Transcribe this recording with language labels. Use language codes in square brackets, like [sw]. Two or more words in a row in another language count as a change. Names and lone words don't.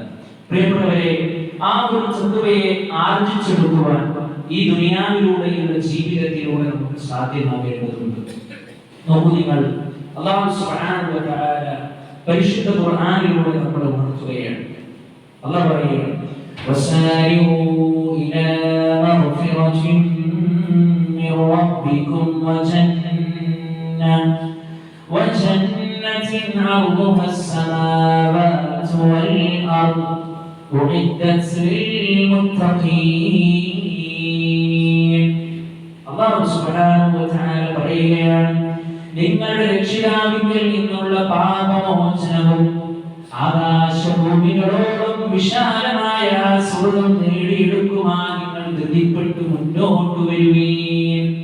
[ml] പ്രിയപ്പെട്ടവരെ, ആ ഒരു തഖ്വയെ ആർജിച്ചെടുക്കുവാൻ ഈ ദുനിയാവിലൂടെയുള്ള ജീവിതത്തിലൂടെ നമുക്ക് സാധ്യമാകേണ്ടതുണ്ട്. നോക്കൂ നിങ്ങൾ, [ar] الله سبحانه وتعالى [ml] പരിശുദ്ധ ഖുർആനിലൂടെ നമ്മളെ ഉണർത്തുകയാണ്. അല്ലാഹു പറയുന്നു, [ar] وسارعوا إلى مغفرة من ربكم وجنة عرضها السماوات والأرض أعدت للمتقين. الله سبحانه وتعالى [ml] പറയുകയാണ്, നിങ്ങളുടെ രക്ഷിതാവിങ്കിൽ നിന്നുള്ള പാപമോചനവും ആകാശഭൂമികളോളം വിശാലമായ സ്വർഗ്ഗം നേടിയെടുക്കുവാൻ നിങ്ങൾ ധൃതിപ്പെട്ട് മുന്നോട്ട് വരുവീൻ.